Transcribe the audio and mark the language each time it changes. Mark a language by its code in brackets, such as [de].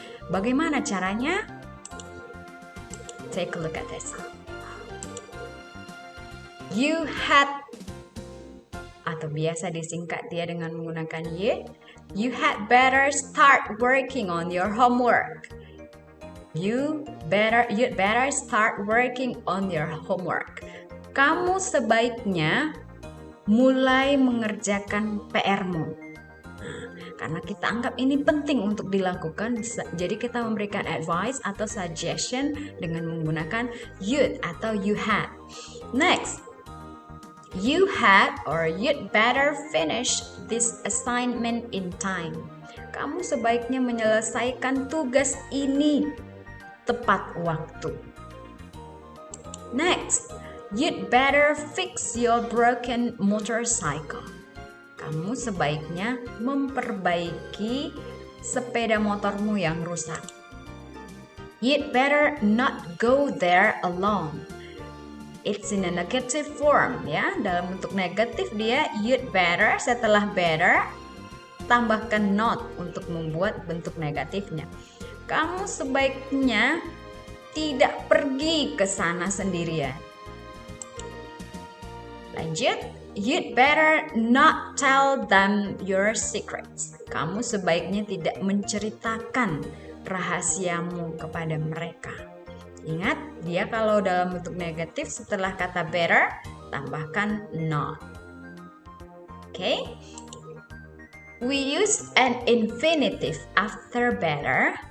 [id] Bagaimana caranya? [en] Take a look at this. [id] You had, atau biasa disingkat dia dengan menggunakan y. [en] You had better start working on your homework. You'd better start working on your homework. [id] Kamu sebaiknya mulai mengerjakan PR-mu. Karena kita anggap ini penting untuk dilakukan, jadi kita memberikan advice atau suggestion dengan menggunakan you'd atau you had. [en] Next, you had or you'd better finish this assignment in time. [id] Kamu sebaiknya menyelesaikan tugas ini tepat waktu. [en] Next, you'd better fix your broken motorcycle. [id] Kamu sebaiknya memperbaiki sepeda motormu yang rusak. [en] You'd better not go there alone. It's in a negative form ya. [id] Dalam bentuk negatif dia you'd better, setelah better tambahkan not untuk membuat bentuk negatifnya. Kamu sebaiknya tidak pergi ke sana sendirian. Lanjut, [en] you'd better not tell them your secrets. [id] Kamu sebaiknya tidak menceritakan rahasiamu kepada mereka. Ingat, dia kalau dalam bentuk negatif setelah kata better, tambahkan not. [en] Okay? We use an infinitive after better.